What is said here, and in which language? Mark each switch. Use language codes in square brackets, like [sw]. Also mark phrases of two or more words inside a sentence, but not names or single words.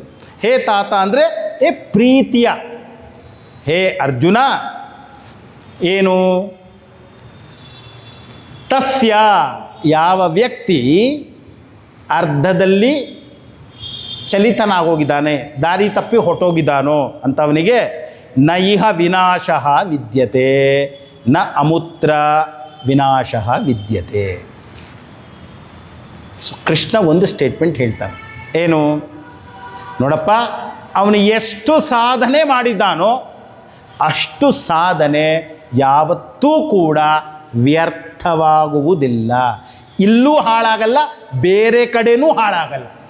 [kn] ಹೇ ತಾತ ಅಂದರೆ ಹೇ ಪ್ರೀತಿಯ. ಹೇ ಅರ್ಜುನ ಏನು? ತಸ್ಯ ಯಾವ ವ್ಯಕ್ತಿ ಅರ್ಧದಲ್ಲಿ ಚಲಿತನಾಗೋಗಿದ್ದಾನೆ, ದಾರಿ ತಪ್ಪಿ ಹೊಟ್ಟೋಗಿದ್ದಾನೋ ಅಂಥವನಿಗೆ [sa] ನ ಇಹ ವಿನಾಶ ವಿದ್ಯತೆ ನ ಅಮುತ್ರ ವಿನಾಶ ವಿದ್ಯತೆ. [kn] ಸೊ ಕೃಷ್ಣ ಒಂದು ಸ್ಟೇಟ್ಮೆಂಟ್ ಹೇಳ್ತಾನೆ, ಏನು? ನೋಡಪ್ಪ, ಅವನು ಎಷ್ಟು ಸಾಧನೆ ಮಾಡಿದ್ದಾನೋ ಅಷ್ಟು ಸಾಧನೆ ಯಾವತ್ತೂ ಕೂಡ ವ್ಯರ್ಥವಾಗುವುದಿಲ್ಲ. ಇಲ್ಲೂ ಹಾಳಾಗಲ್ಲ, ಬೇರೆ ಕಡೆನೂ ಹಾಳಾಗಲ್ಲ.